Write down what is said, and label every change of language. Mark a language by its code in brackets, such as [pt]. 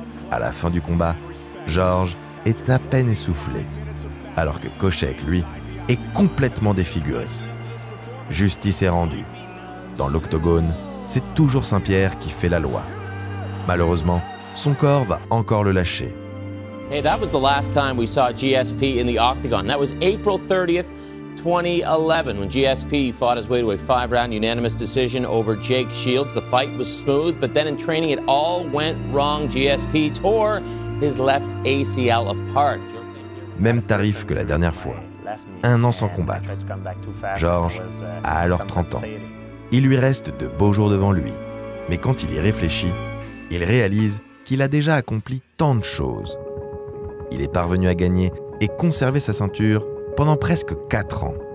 [fr] À la fin du combat, Georges est à peine essoufflé, alors que Koscheck, lui, est complètement défiguré. Justice est rendue. Dans l'octogone, c'est toujours Saint-Pierre qui fait la loi. Malheureusement, son corps va encore le lâcher. [en] Hey, that was the last time we saw GSP in the octagon. That was April 30th, 2011, when GSP fought his way to a 5-round unanimous decision over Jake Shields. The fight was smooth, but then in training it all went wrong. GSP tore his left ACL apart. [fr] Même tarif que la dernière fois. 1 an sans combattre. George a alors 30 ans. Il lui reste de beaux jours devant lui. Mais quand il y réfléchit, il réalise qu'il a déjà accompli tant de choses. Il est parvenu à gagner et conserver sa ceinture pendant presque 4 ans.